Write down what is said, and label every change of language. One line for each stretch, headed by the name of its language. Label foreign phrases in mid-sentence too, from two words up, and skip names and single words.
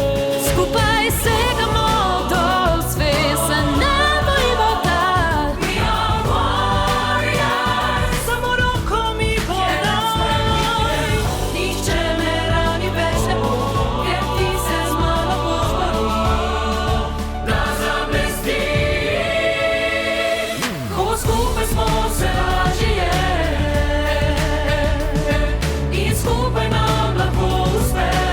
Slovenian: Skupaj segamo dol, svet se nam bojimo dal.
English: We are warriors,
Slovenian: samo roko mi podaj. Nihče me rani več ne bo, ker ti se z mano boš boril, da zablestim. Ko skupaj smo, se lažje je in skupaj nam lahko uspe.